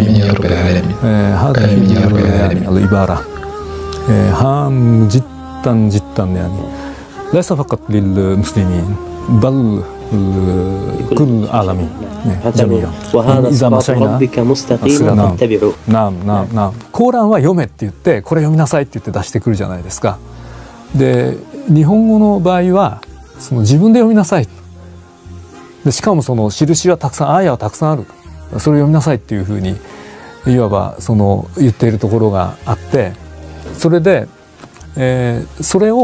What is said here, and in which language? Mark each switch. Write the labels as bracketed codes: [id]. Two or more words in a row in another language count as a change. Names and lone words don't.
[ar] آمين يا رب العالمين. هذه آمين يا رب العالمين. يعني العبارة هام جدا جدا يعني ليس فقط للمسلمين بل كل العالمين جميعا. وهذا صراط ربك مستقيما فاتبعوه. [ja] ナムコーランは読めって言ってこれ読みなさいって言って出してくるじゃないですか。で日本語の場合はその自分で読みなさい。でしかもその印はたくさんアーヤはたくさんある。それを読みなさいっていうふうにいわばその言っているところがあって、それで、それ